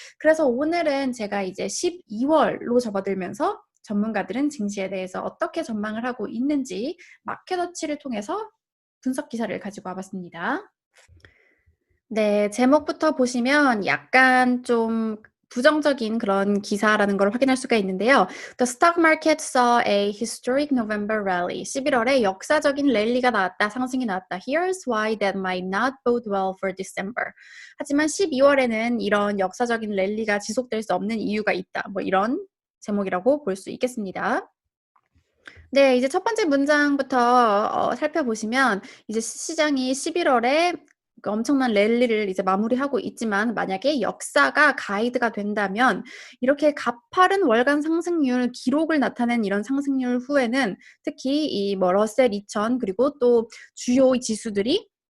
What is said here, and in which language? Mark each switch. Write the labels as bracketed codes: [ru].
[ko] 그래서 오늘은 제가 이제 12월로 접어들면서 전문가들은 증시에 대해서 어떻게 전망을 하고 있는지 마켓워치를 통해서 분석 기사를 가지고 와봤습니다. 네, 제목부터 보시면 약간 좀 부정적인 그런 기사라는 걸 확인할 수가 있는데요. [en] The stock market saw a historic November rally. [ko] 11월에 역사적인 랠리가 나왔다, 상승이 나왔다. [en] Here's why that might not bode well for December. [ko] 하지만 12월에는 이런 역사적인 랠리가 지속될 수 없는 이유가 있다. 뭐 이런 제목이라고 볼 수 있겠습니다. 네, 이제 첫 번째 문장부터 살펴보시면 이제 시장이 11월에 그 엄청난 랠리를 이제 마무리하고 있지만 만약에 역사가 가이드가 된다면 이렇게 가파른 월간 상승률 기록을 나타낸 이런 상승률 후에는 특히 이 뭐 러셀 2000 그리고 또 주요 지수들이